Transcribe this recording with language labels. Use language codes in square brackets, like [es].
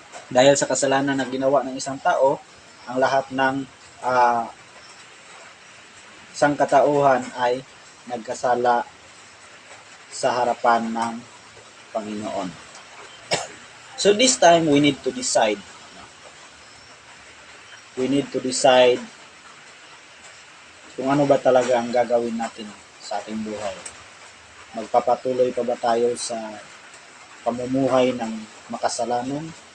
[tl] Dahil sa kasalanan na ginawa ng isang tao, ang lahat ng sangkatauhan ay nagkasala sa harapan ng Panginoon. [en] So this time, we need to decide. We need to decide [tl] kung ano ba talaga ang gagawin natin sa ating buhay. Magpapatuloy pa ba tayo sa pamumuhay ng makasalanan?